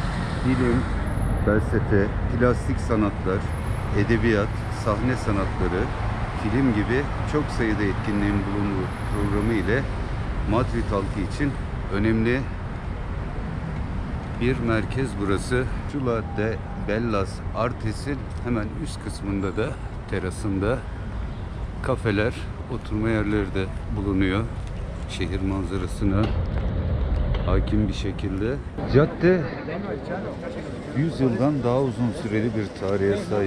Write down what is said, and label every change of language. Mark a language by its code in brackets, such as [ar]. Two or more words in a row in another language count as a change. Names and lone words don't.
[tr] Bilim, felsefe, plastik sanatlar, edebiyat, sahne sanatları, film gibi çok sayıda etkinliğin bulunduğu programı ile Madrid halkı için önemli bir merkez burası. Círculo de Bellas Artes'in hemen üst kısmında da terasında kafeler, oturma yerleri de bulunuyor. Şehir manzarasına hakim bir şekilde. Cadde 100 yıldan daha uzun süreli bir tarihe sahip.